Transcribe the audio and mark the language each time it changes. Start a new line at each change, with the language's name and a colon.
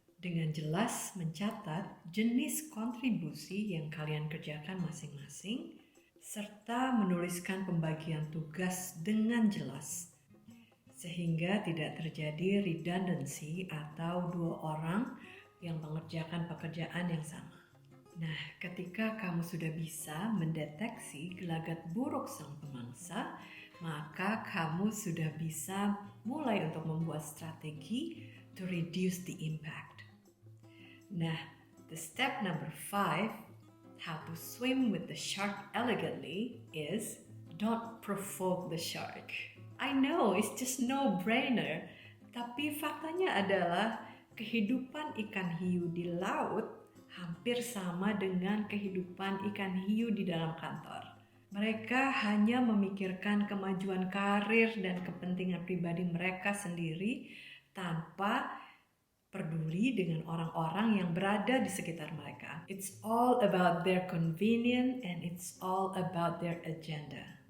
Indonesian: Dengan jelas mencatat jenis kontribusi yang kalian kerjakan masing-masing, serta menuliskan pembagian tugas dengan jelas, sehingga tidak terjadi redundancy atau dua orang yang mengerjakan pekerjaan yang sama. Nah, ketika kamu sudah bisa mendeteksi gelagat buruk sang pemangsa, maka kamu sudah bisa mulai untuk membuat strategi
English: to reduce the impact. Nah, the step number 5, how to swim with the shark elegantly, is don't provoke the shark. I know, it's just no-brainer,
Indonesian: tapi faktanya adalah kehidupan ikan hiu di laut hampir sama dengan kehidupan ikan hiu di dalam kantor. Mereka hanya memikirkan kemajuan karir dan kepentingan pribadi mereka sendiri tanpa peduli dengan orang-orang yang berada di sekitar mereka.
English: It's all about their convenience and it's all about their agenda.